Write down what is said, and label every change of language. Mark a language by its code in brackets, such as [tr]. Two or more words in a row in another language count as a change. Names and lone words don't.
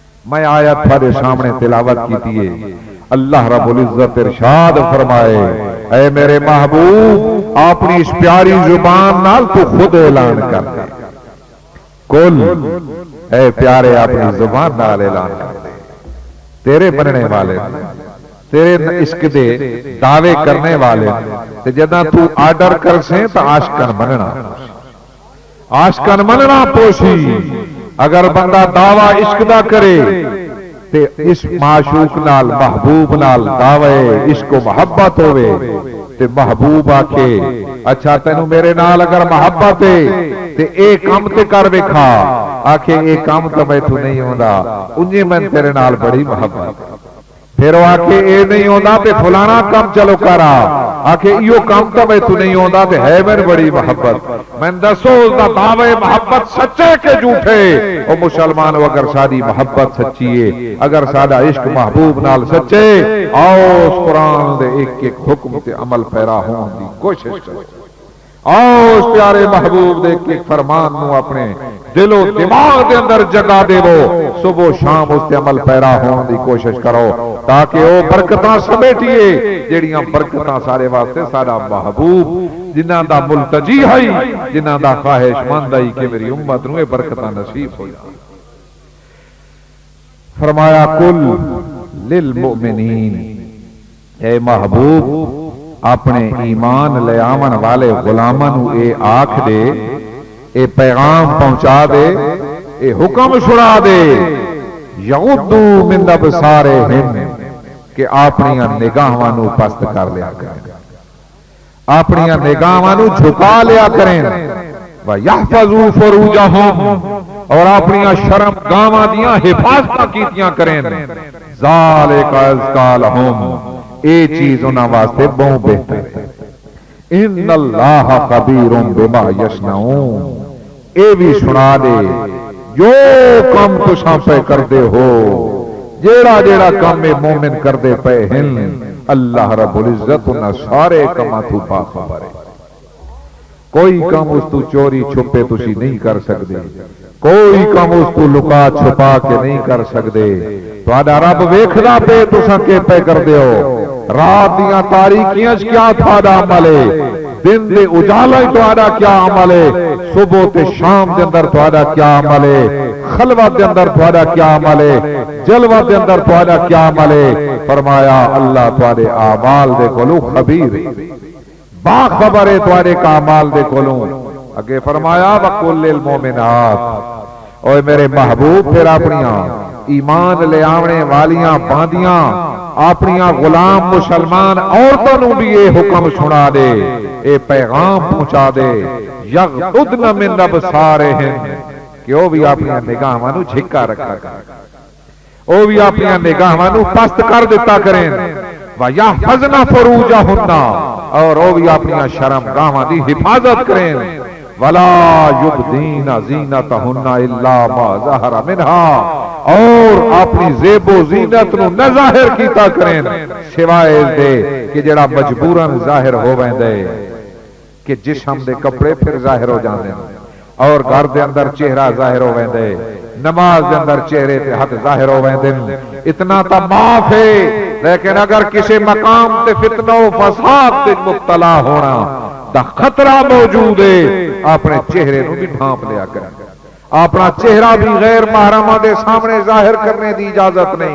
[pa] میں آیت تھوڑے سامنے تلاوت کی ہے۔ [ar] اللہ رب العزت [pa] ارشاد فرمائے اے میرے محبوب اپنی اس پیاری زبان نال تو خود اعلان کر دے، کل اے پیارے اپنی زبان نال اعلان کر دے، تیرے بننے والے تیرے عشق دے دعوے کرنے والے تے جداں تو آرڈر کر سے تو عاشقاں مننا، عاشقاں مننا پوشی۔ اگر بندہ دعویٰ عشق دا کرے تے اس معشوق نال محبوب نال دعوے عشق و محبت ہوئے تے محبوب آکے اچھا تینوں میرے نال اگر محبت ہے تے اے کام تے کر ویکھا، آکھے اے کام تو میں تو نہیں ہوندا انجے میں تیرے نال بڑی محبت، پھر وہ آکھے اے نہیں ہوندا تے فلانا کام چلو کرا، آکھے ایو کام تو میں تو نہیں ہوندا تے ہے میں بڑی محبت، میں دسو اس دا دعوے محبت سچے کے جھوٹے؟ او مسلمانو اگر ساری محبت سچی ہے، اگر سارا عشق محبوب نال سچے، آؤ اس قرآن دے ایک ایک حکم تے عمل پیرا ہون دی کوشش کرو، آؤ اس پیارے محبوب دے ایک ایک فرمان نو اپنے دل و دماغ دے اندر جگہ دے وہ صبح و شام اس تے عمل پیرا ہون دی کوشش کرو، تاکہ وہ برکتاں سمیٹیے جیڑیاں برکتاں سارے واسطے سارا محبوب جنہاں دا ملتجی ہے، جنہاں دا خواہش مند ہے کہ میری امت نو برکتاں نصیب ہو جائیں۔ فرمایا [ar] کل للمؤمنین، [pa] اے محبوب اپنے ایمان لے آمن والے غلاماں نو اے آکھ دے، اے پیغام پہنچا دے، اے حکم چھڑا دے، [ar] یغضوا من ابصارہم، [pa] کہ اپنی نگاہاں نو پست کر لیا کریں، اپنی نگاہاں نو جھکا لیا کریں، [ar] وَيَحْفَظُوا فُرُوجَهُمْ، [pa] اور اپنی شرم گاواں دیاں حفاظتاں کیتیاں کریں، [ar] ذَلِكَ أَزْكَىٰ لَهُمْ، [pa] اے چیز انہاں واسطے بہت بہتر ہے، [ar] ان اللہ خبیر بما یصنعون، [pa] اے بھی سنا دے جو کم تساں پہ کر دے ہو، جیڑا جیڑا کام مومن کر دے پہ ہن، [ar] اللہ رب العزت [pa] انہاں سارے کما تو باخبر ہے، کوئی کام اس تو چوری چھپے تسی نہیں کر سکتے، کوئی کام اس تو لکا چھپا کے نہیں کر سکتے، تہاڈا رب ویکھدا پہ تساں کے پہ کر دے ہو، رات دیاں تاریکیاں کیا تھوڑا عمل ہے، دن دے اجالے تہاڈا کیا عمل ہے، صبح تے شام دے اندر تہاڈا کیا عمل ہے، خلوت دے اندر تہاڈا کیا عمل ہے، جلوہ دے اندر تہاڈا کیا عمل ہے۔ فرمایا اللہ تہاڈے اعمال دے کولوں خبیر ہے، باخبر ہے تہاڈے کا اعمال دے کولوں۔ اگے فرمایا [ar] وقل للمؤمنات، [pa] اوے میرے محبوب پھر اپنیاں ایمان لے آونے والیاں باندیاں اپنی غلام مسلمان عورتوں نو بھی یہ حکم سنا دے، اے پیغام پہنچا دے، [ar] یغضضن من ابصارہم، [pa] کہ وہ بھی اپنی نگاہاں نو جھکا رکھا کریں، وہ بھی اپنی نگاہاں نو پست کر دیتا کریں، [ar] وَيَحْفَظْنَ فُرُوجَهُنَّ، [pa] اور وہ بھی اپنی شرم گاہاں دی حفاظت کریں، [ar] وَلَا يُبْدِينَ زِينَتَهُنَّ إِلَّا مَا ظَهَرَ مِنْهَا، [pa] اور اپنی زیب و زینت نو نہ ظاہر کیتا کریں سوائے دے کہ جڑا مجبوراً ظاہر ہو ویندے، کہ جسم دے کپڑے پھر ظاہر ہو جاندے، اور گھر دے اندر چہرہ ظاہر ہو ویندے، نماز دے اندر چہرے تے ہاتھ ظاہر ہو ویندے، اتنا تا معاف ہے، لیکن اگر کسی مقام تے فتنہ و فساد تے مبتلا ہونا دا خطرہ موجود ہے، اپنے چہرے نو بھی ڈھانپ لیا کریں، اپنا چہرہ بھی غیر محرمہ دے سامنے ظاہر کرنے دی اجازت نہیں۔